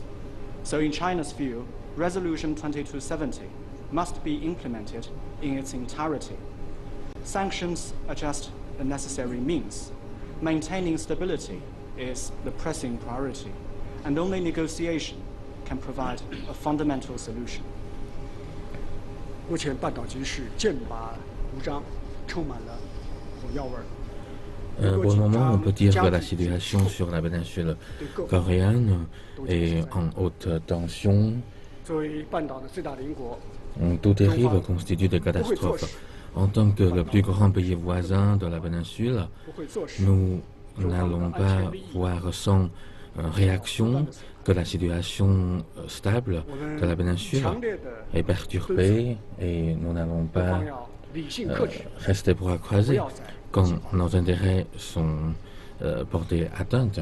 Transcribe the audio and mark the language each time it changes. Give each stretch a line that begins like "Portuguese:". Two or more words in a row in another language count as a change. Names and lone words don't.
English: So in China's view, Resolution 2270 must be implemented in its entirety. Sanctions are just the necessary means. Maintaining stability is the pressing priority, and only negotiation can provide a fundamental solution.
Chinese: 目前半岛局势剑拔弩张，充满了火药味儿。
French: Pour le moment, on peut dire que la situation sur la péninsule coréenne est en haute tension. Tout dérive constitue des catastrophes. En tant que le plus grand pays voisin de la péninsule, nous n'allons pas voir sans réaction que la situation stable de la péninsule est perturbée et nous n'allons pas rester bras croisés quand nos intérêts sont portés atteinte.